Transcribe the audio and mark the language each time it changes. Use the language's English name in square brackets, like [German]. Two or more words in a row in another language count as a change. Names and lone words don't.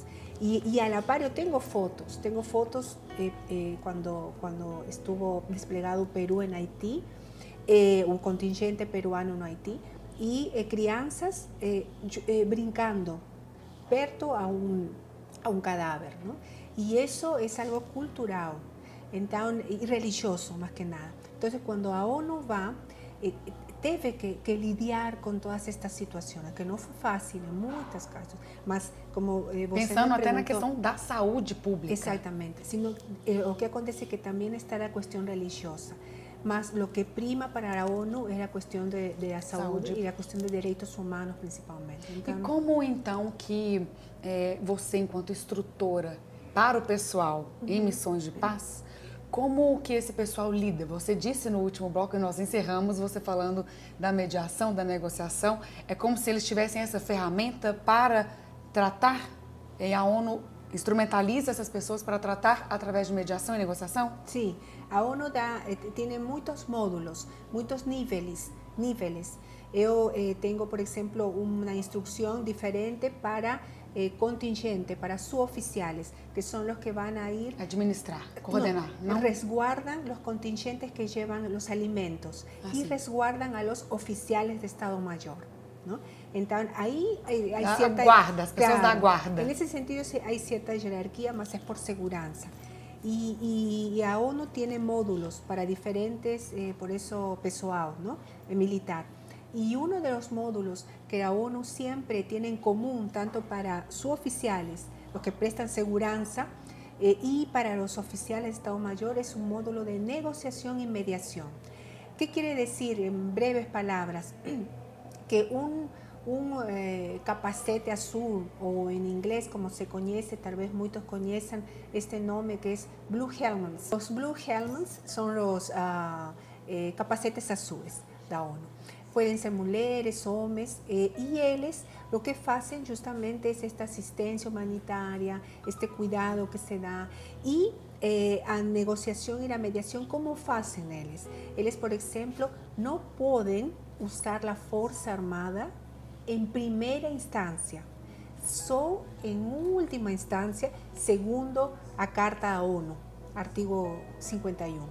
[Spanish] Y a la par yo tengo fotos cuando estuvo desplegado Perú en Haití, un contingente peruano en Haití, y crianzas [Portuguese] brincando perto [Spanish] a un cadáver, ¿no? Y eso es algo cultural y religioso más que nada. Entonces cuando a ONU va, debe que lidiar con todas estas situaciones, que no fue fácil en muchos casos, [Portuguese] mas como você pensando até na questão da saúde pública. [Spanish] Exactamente, sino lo que acontece es que también está la cuestión religiosa, mas lo que prima para la ONU es la cuestión de la saúde y la cuestión de derechos humanos principalmente. [Portuguese] Então, e como então que você, enquanto instrutora para o pessoal em missões de paz, como que esse pessoal lida? Você disse no último bloco, e nós encerramos você falando da mediação, da negociação, é como se eles tivessem essa ferramenta para tratar, e a ONU instrumentaliza essas pessoas para tratar através de mediação e negociação? Sim, a ONU tem muitos módulos, muitos níveis. Eu tenho, por exemplo, uma instrução diferente para contingente, para suboficiales, [Spanish] que son los que van a ir... [Portuguese] Administrar, coordenar, ¿no? [Spanish] Resguardan los contingentes que llevan los alimentos y resguardan a los oficiales de Estado Mayor, ¿no? Entonces, ahí hay cierta... [Portuguese] guarda, as pessoas da guarda. [Spanish] En ese sentido, hay cierta jerarquía, mas es por seguridad. Y a ONU tiene módulos para diferentes, por eso pessoal, ¿no? Militar. Y uno de los módulos que la ONU siempre tiene en común, tanto para suboficiales, los que prestan seguridad, y para los oficiales de Estado Mayor, es un módulo de negociación y mediación. ¿Qué quiere decir, en breves palabras? Que un capacete azul, o en inglés como se conoce, tal vez muchos conocen este nombre, que es Blue Helmets. Los Blue Helmets son los capacetes azules de la ONU. Pueden ser [Portuguese] mulheres, homens, e eles o que fazem justamente é esta assistência humanitária, este cuidado que se dá e a negociação e a mediação, como fazem eles? Eles, por exemplo, não podem usar a força armada em primeira instância, só em última instância, segundo a Carta da ONU, artigo 51.